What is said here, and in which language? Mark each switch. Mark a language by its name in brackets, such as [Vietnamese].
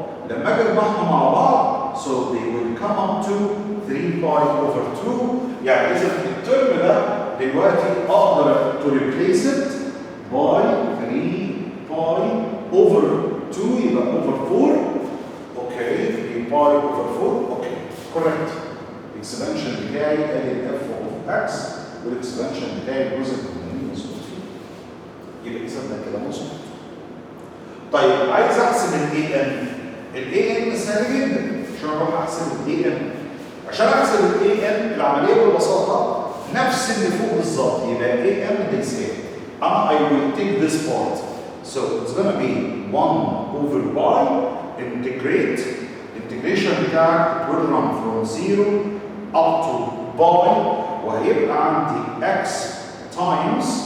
[Arabic] لما اجي اجمعهم مع بعض [English] so they will come up to 3 pi over 2. [Arabic] يعني اذا الترم ده دلوقتي اقدر [English] to replace it by 3 pi over 2 [Arabic] يبقى [English] over 4. Okay, 3 pi over 4. Okay, correct. [Arabic] Expansion بتاعي ادي f of x والاكسبانشن بتاعي الجزء الثاني مظبوط فيه. يبقى اذا ده كده مظبوط. طيب عايز احسب ال AN. ال AN سهل جدا. عشان اروح احسب الاي ان. عشان احسب الاي ان العمليه ببساطه نفس اللي فوق بالظبط، يبقى اي ان بيساوي [English] I will take this part. So it's gonna be 1 over by integrate. Integration بتاعك it will run from 0 up to by [Arabic] وهيبقى عندي [English] x times